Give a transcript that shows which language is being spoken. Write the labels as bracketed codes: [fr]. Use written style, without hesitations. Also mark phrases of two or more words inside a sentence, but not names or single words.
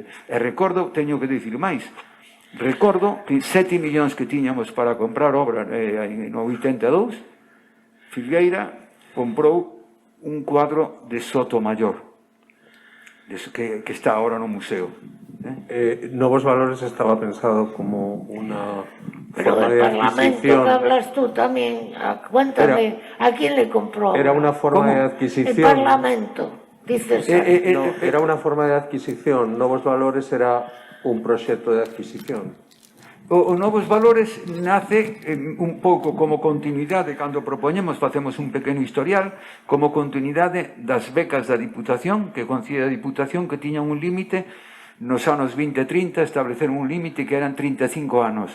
[gl] E recordo, teño que dicir máis, recordo que 7 millóns que tiñamos para comprar obra no 82, Filgueira comprou un cuadro de Sotomayor, que está ahora no museo. [es] Novos Valores estaba pensado como una Pero forma el de Parlamento adquisición. que hablas tú también, cuéntame, ¿a quién le compró? Era una forma ¿Cómo? de El adquisición. Parlamento, dices. No, era una forma de adquisición. [gl] Novos Valores era un proxecto de adquisición. O Novos Valores nace un pouco como continuidade, cando propoñemos, facemos un pequeno historial, como continuidade das becas da Diputación, que concede a Diputación que tiñan un límite, nos anos 20 e 30 estableceron un límite que eran 35 anos.